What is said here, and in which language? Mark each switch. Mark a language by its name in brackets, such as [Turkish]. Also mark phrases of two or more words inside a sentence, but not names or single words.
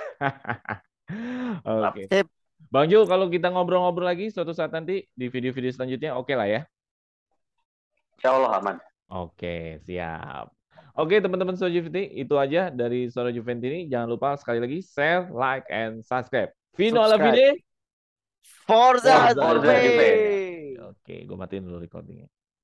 [Indonesian] Oke. Sip. Bang Jo, kalau kita ngobrol-ngobrol lagi suatu saat nanti di video-video selanjutnya, oke lah ya. Insya Allah aman. Oke, siap. Oke, teman-teman Suara Juventini, itu aja dari Suara Juventini. Jangan lupa sekali lagi [English] share, like, and subscribe. [Italian] Fino alla [Indonesian] Subscribe. [Italian] fine. Forza Forza Juve. Juve. [Indonesian] Oke, gue matiin dulu recordingnya.